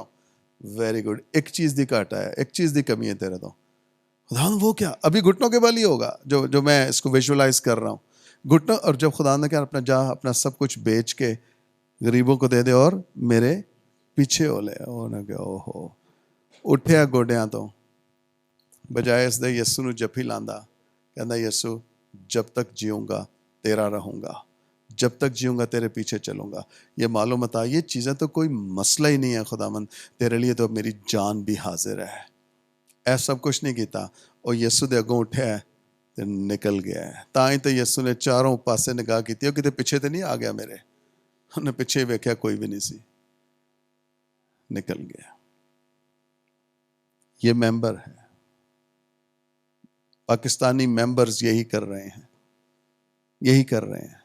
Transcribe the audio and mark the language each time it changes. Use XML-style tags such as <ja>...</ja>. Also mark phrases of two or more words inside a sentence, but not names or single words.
<en>very good.</en> <pa>ایک چیز دی کاٹا ہے، ایک چیز دی کمی ہے تیرے تو.</pa> <ur>خداوند وہ کیا؟ ابھی گھٹنوں کے بل ہی ہوگا جو میں اس کو ویژولائز کر رہا ہوں. گھٹنوں. اور جب خداوند نے کہا اپنا جا اپنا سب کچھ بیچ کے غریبوں کو دے دے اور میرے پیچھے ہو لے.</ur> <pa>اوہو اٹھیا گوڈیاں تو بجائے اس دے یسو نو جفی لاندا.</pa> <ur>کہندا یسو جب تک جیوں گا تیرا رہوں گا، جب تک جیوں گا تیرے پیچھے چلوں گا. یہ معلوم ہوتا یہ چیزیں تو کوئی مسئلہ ہی نہیں ہے خداوند، تیرے لیے تو میری جان بھی حاضر ہے.</ur> <pa>ایسا سب کچھ نہیں کیتا اور یسو دے اگوں اٹھیا ہے تے نکل گیا ہے. تائیں تو یسو نے چاروں پاسے نگاہ کیتی ہے کہ پیچھے تے نہیں آ گیا میرے. انہیں پیچھے ویکھیا کوئی بھی نہیں سی، نکل گیا.</pa> <ur>یہ ممبر ہے، پاکستانی ممبرز یہی کر رہے ہیں، یہی کر رہے ہیں.</ur>